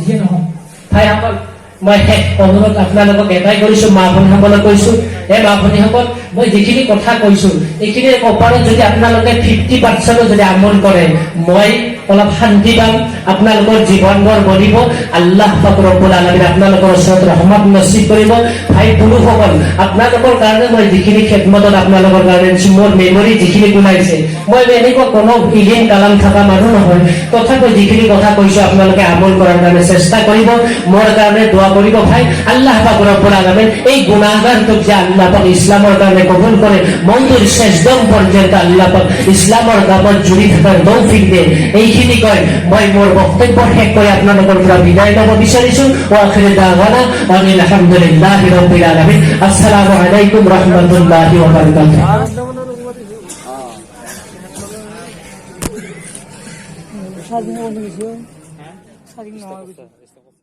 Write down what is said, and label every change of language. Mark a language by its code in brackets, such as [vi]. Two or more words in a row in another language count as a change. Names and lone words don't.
[as] দিয়ে নহয় ভাইসকল, মই শেষ অনুৰোধ আপোনালোকক এটাই কৰিছো, মা ভনীসকলক কৈছো, হে মা ভনীসকল, মই যিখিনি কথা কৈছো এইখিনিৰ ওপৰত যদি আপোনালোকে 50% যদি আমল কৰে, মই অলপ শান্তি পাম, আপোনালোকৰ জীৱনবোৰ বঢ়িব, আল্লাহ পাক [ar] رب العالمين [as] আপোনালোকৰ ওচৰত ৰহমত নসিব কৰিব। ভাই পুৰুষসকল, আপোনালোকৰ কাৰণে মই যিখিনি খেদমতত আপোনালোকৰ কাৰণে মোৰ মেমৰি যিখিনি বনাইছে, মই এনেকুৱা কোনো ইলিম কালাম থকা মানুহ নহয়, তথাপি যিখিনি কথা কৈছো আপোনালোকে আমল কৰাৰ কাৰণে চেষ্টা কৰিব, মোৰ কাৰণে দোৱা কৰিব। ভাই আল্লাহ পাক [ar] رب العالمين [as] এই গুনাহগাৰটোক যে আল্লাহ পাক ইছলামৰ কাৰণে কবুল কৰে, মৌতৰ শেষ দম পৰ্যন্ত আল্লাহ পাক ইছলামৰ কামত জুড়ি থাকাৰ তৌফিক দিয়ে। এইখিনি কয় মই মোৰ বক্তব্য শেষ কৰি আপোনালোকৰ পৰা বিদায় ল'ব বিচাৰিছো। [ar] وآخر دعوانا أن الحمد لله رب العالمين. السلام عليكم ورحمة الله وبركاته. [as] স্বাধীন বন্ধু কিছু স্বাধীন নহয়